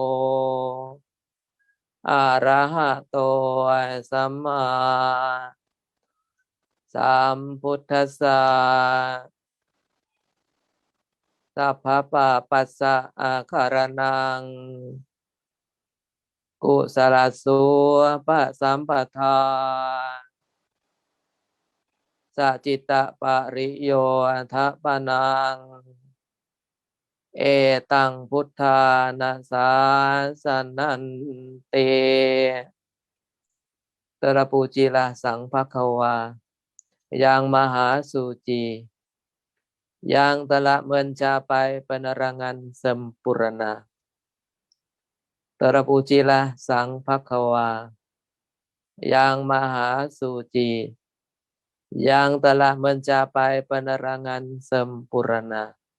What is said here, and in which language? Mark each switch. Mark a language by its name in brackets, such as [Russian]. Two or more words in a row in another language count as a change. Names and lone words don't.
[Pali] อะระหะโตสัมมาสัมพุทธัสสะสัพพะปะปัสสะอาคารนังกุศลสุปะสัมปทา สัจจิตตปริโยทัปปนังเอตังพุทธานาสาสนันเต [Indonesian] terpujilah Sang Phakawa yang Maha Suci yang telah mencapai penerangan sempurna. Terpujilah Sang Phakawa yang Maha Suci yang telah mencapai penerangan sempurna.